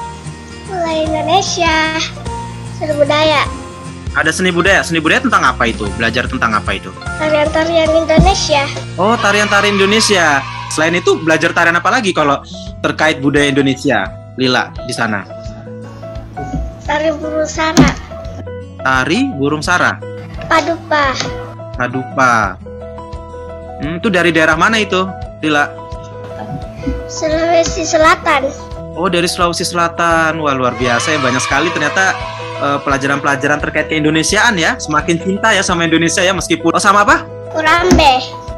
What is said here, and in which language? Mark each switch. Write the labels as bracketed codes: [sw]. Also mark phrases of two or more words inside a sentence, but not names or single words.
[id] Mulai Indonesia, seni budaya. Ada seni budaya. Seni budaya tentang apa itu? Belajar tentang apa itu? Tarian-tarian Indonesia. Oh, tarian-tarian Indonesia. Selain itu belajar tarian apa lagi kalau terkait budaya Indonesia? Lila di sana. Tari burung sara. Tari burung sara. Padupa. Padupa. Itu dari daerah mana itu, Lila? Sulawesi Selatan. Oh, dari Sulawesi Selatan. Wah, luar biasa ya, banyak sekali ternyata pelajaran-pelajaran terkait keindonesiaan ya. Semakin cinta ya sama Indonesia ya, meskipun sama apa?